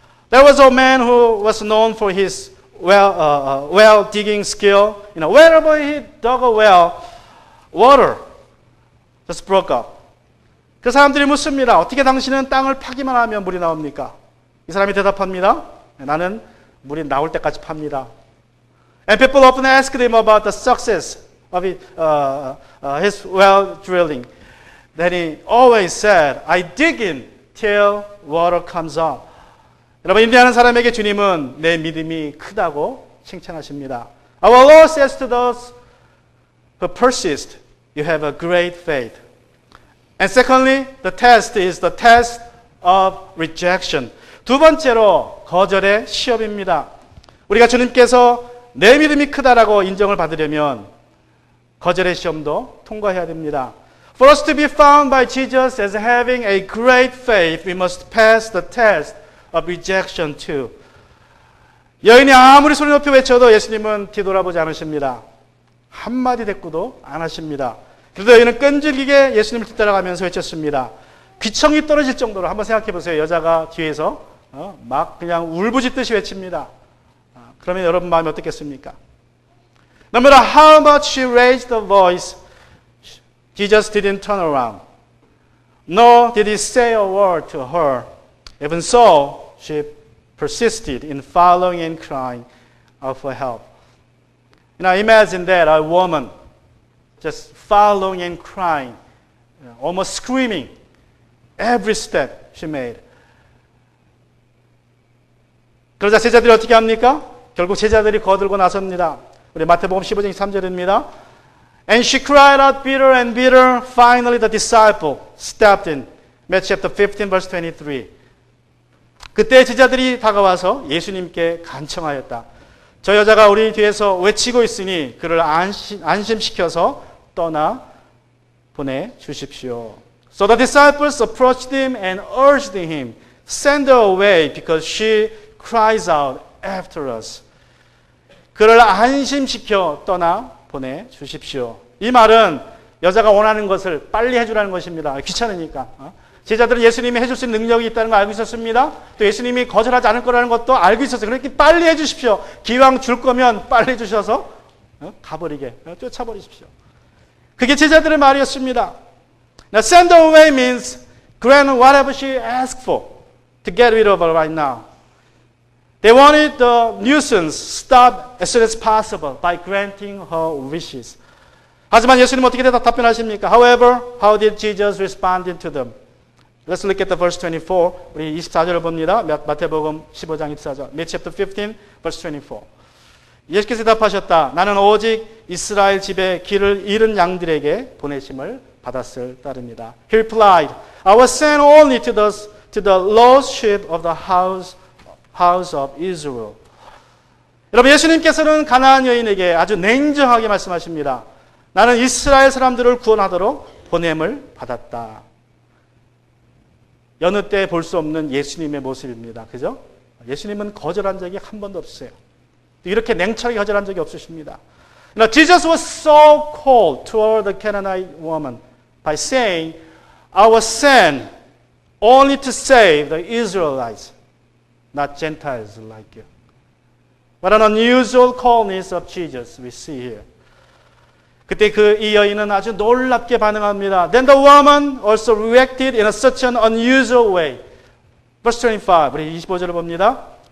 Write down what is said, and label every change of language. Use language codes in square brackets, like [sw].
[en] There was a man who was known for his well digging skill. Wherever he dug a well, water just broke up. [ko] 그 사람들이 묻습니다. 어떻게 당신은 땅을 파기만 하면 물이 나옵니까? 이 사람이 대답합니다. 나는 물이 나올 때까지 팝니다. [en] And people often asked him about the success of his well drilling. Then he always said, I dig in till water comes up. [ko] 여러분, 인내하는 사람에게 주님은 내 믿음이 크다고 칭찬하십니다. [en] Our Lord says to those who persist, you have a great faith. And secondly, the test is the test of rejection. [ko] 두 번째로 거절의 시험입니다. 우리가 주님께서 내 믿음이 크다라고 인정을 받으려면 거절의 시험도 통과해야 됩니다. [en] For us to be found by Jesus as having a great faith, we must pass the test of rejection too. [ko] 여인이 아무리 소리 높여 외쳐도 예수님은 뒤돌아보지 않으십니다. 한마디 대꾸도 안 하십니다. 그래도 여인은 끈질기게 예수님을 뒤따라가면서 외쳤습니다. 귀청이 떨어질 정도로 한번 생각해 보세요. 여자가 뒤에서 막 그냥 울부짖듯이 외칩니다. 그러면 여러분 마음이 어떻겠습니까? [en] No matter how much she raised the voice, Jesus didn't turn around. Nor did he say a word to her. Even so, she persisted in following and crying out for help. Now imagine that a woman just following and crying, almost screaming every step she made. [ko] 그러자 제자들이 어떻게 합니까? 결국 제자들이 거들고 나섭니다. 우리 마태복음 15장 3절입니다. [en] And she cried out bitter and bitter. Finally the disciple stepped in. Matthew chapter 15 verse 23. [ko] 그때 제자들이 다가와서 예수님께 간청하였다. 저 여자가 우리 뒤에서 외치고 있으니 그를 안심시켜서 떠나 보내주십시오. [en] So the disciples approached him and urged him, send her away because she cries out after us. [ko] 그를 안심시켜 떠나 보내주십시오. 이 말은 여자가 원하는 것을 빨리 해주라는 것입니다. 귀찮으니까. 제자들은 예수님이 해줄 수 있는 능력이 있다는 걸 알고 있었습니다. 또 예수님이 거절하지 않을 거라는 것도 알고 있었어요. 그렇게 빨리 해주십시오. 기왕 줄 거면 빨리 해주셔서 가버리게 쫓아버리십시오. 그게 제자들의 말이었습니다. [en] Now send her away means grant whatever she asks for to get rid of her right now. They wanted the nuisance stopped as soon as possible by granting her wishes. [ko] 하지만 예수님 어떻게 답변하십니까? [en] However, how did Jesus respond to them? Let's look at the verse 24. [ko] 우리 24절을 봅니다. 마태복음 15장 24절. [en] Matthew chapter 15, verse 24. [ko] 예수께서 대답하셨다. 나는 오직 이스라엘 집에 길을 잃은 양들에게 보내심을 받았을 따릅니다. [en] He replied, I was sent only to the lost sheep of the house of Israel. [ko] 여러분, 예수님께서는 가나안 여인에게 아주 냉정하게 말씀하십니다. 나는 이스라엘 사람들을 구원하도록 보냄을 받았다. 여느 때 볼 수 없는 예수님의 모습입니다. 그죠? 예수님은 거절한 적이 한 번도 없어요. 이렇게 냉철하게 거절한 적이 없으십니다. [en] Now, Jesus was so cold toward the Canaanite woman by saying, I was sent only to save the Israelites, not Gentiles like you. What an unusual coldness of Jesus we see here. [ko] 그때 이 여인은 아주 놀랍게 반응합니다. [en] Then the woman also reacted in such an unusual way. Verse 25, [ko] 우리 25절을 봅니다.